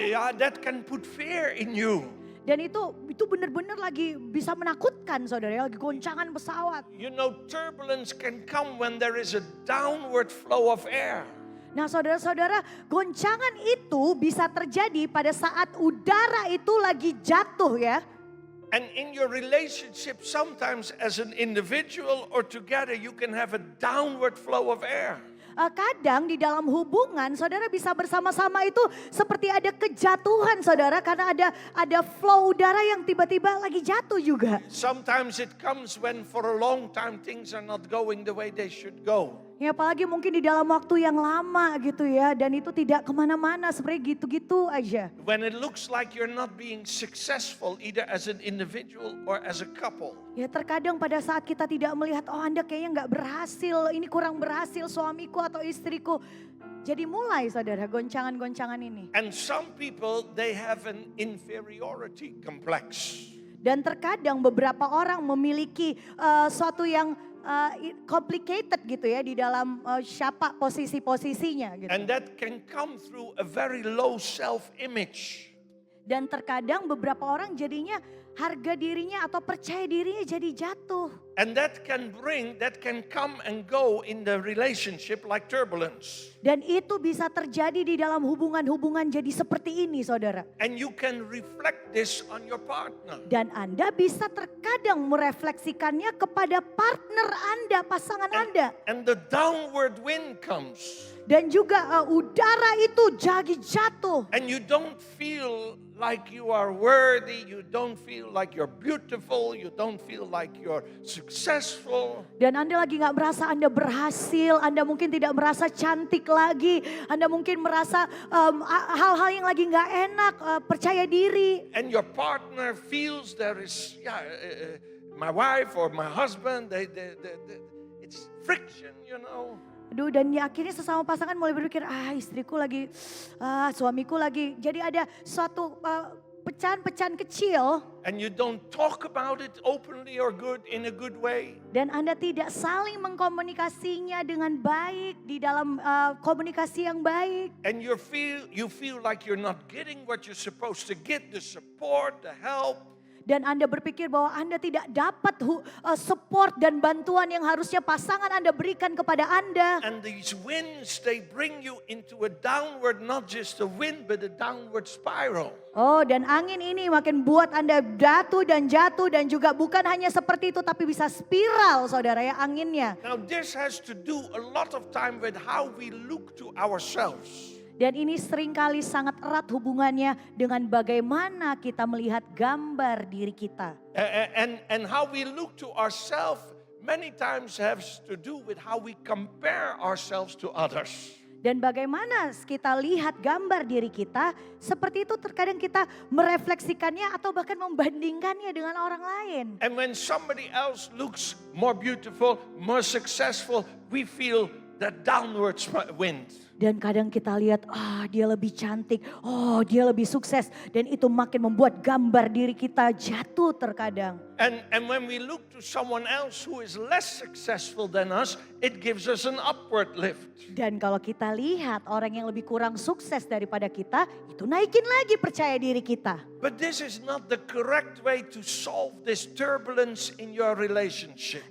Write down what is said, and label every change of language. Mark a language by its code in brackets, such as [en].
[en] Yeah, that can put fear in you. [id] Dan itu benar-benar lagi bisa menakutkan saudara, lagi goncangan pesawat. [en] You know, turbulence can come when there is a downward flow of air. [id] Nah saudara-saudara, goncangan itu bisa terjadi pada saat udara itu lagi jatuh ya. [en] And in your relationship, sometimes as an individual or together, you can have a downward flow of air. [id] Kadang di dalam hubungan saudara bisa bersama-sama itu seperti ada kejatuhan saudara, karena ada flow udara yang tiba-tiba lagi jatuh juga. [en] Sometimes it comes when for a long time things are not going the way they should go. [id] Ya apalagi mungkin di dalam waktu yang lama gitu ya, dan itu tidak kemana-mana, sebenarnya gitu-gitu aja. [en] When it looks like you're not being successful either as an individual or as a couple. [id] Ya terkadang pada saat kita tidak melihat, oh Anda kayaknya nggak berhasil, ini kurang berhasil suamiku atau istriku. Jadi mulai saudara goncangan-goncangan ini. [en] And some people, they have an inferiority complex. [id] Dan terkadang beberapa orang memiliki suatu yang complicated gitu ya di dalam siapa posisi-posisinya gitu. [en] And that can come through a very low self-image. [id] Dan terkadang beberapa orang jadinya harga dirinya atau percaya dirinya jadi jatuh. [en] And that can come and go in the relationship like turbulence. [id] Dan itu bisa terjadi di dalam hubungan-hubungan jadi seperti ini saudara. [en] And you can reflect this on your partner. [id] Dan Anda bisa terkadang merefleksikannya kepada partner Anda, pasangan Anda. [en] And the downward wind comes. [id] Dan juga udara itu jadi jatuh. [en] And you don't feel like you are worthy, you don't feel like you're beautiful, you don't feel like you're successful. [id] Dan Anda lagi gak merasa Anda berhasil, Anda mungkin tidak merasa cantik lagi, Anda mungkin merasa hal-hal yang lagi gak enak, percaya diri. [en] And your partner feels there is, my wife or my husband, it's friction, you know. [id] Aduh, dan ya akhirnya sesama pasangan mulai berpikir, istriku lagi, suamiku lagi. Jadi ada suatu pecahan-pecahan kecil. [en] And you don't talk about it openly or good in a good way. [id] Dan Anda tidak saling mengkomunikasinya dengan baik di dalam komunikasi yang baik. [en] And you feel like you're not getting what you're supposed to get, the support, the help. [id] Dan Anda berpikir bahwa Anda tidak dapat support dan bantuan yang harusnya pasangan Anda berikan kepada Anda. [en] And these winds, they bring you into a downward, not just a wind, but a downward spiral. [id] Oh, dan angin ini makin buat Anda jatuh dan juga bukan hanya seperti itu, tapi bisa spiral saudara ya anginnya. [en] Now this has to do a lot of time with how we look to ourselves. [id] Dan ini seringkali sangat erat hubungannya dengan bagaimana kita melihat gambar diri kita. [en] And how we look to ourselves many times has to do with how we compare ourselves to others. [id] Dan bagaimana kita lihat gambar diri kita, seperti itu terkadang kita merefleksikannya atau bahkan membandingkannya dengan orang lain. [en] And when somebody else looks more beautiful, more successful, we feel that downward wind. [id] Dan kadang kita lihat, dia lebih cantik, dia lebih sukses. Dan itu makin membuat gambar diri kita jatuh terkadang. [en] And when we look to someone else who is less successful than us, it gives us an upward lift. [id] Dan kalau kita lihat orang yang lebih kurang sukses daripada kita, itu naikin lagi percaya diri kita. [en] But this is not the correct way to solve this turbulence in your relationship.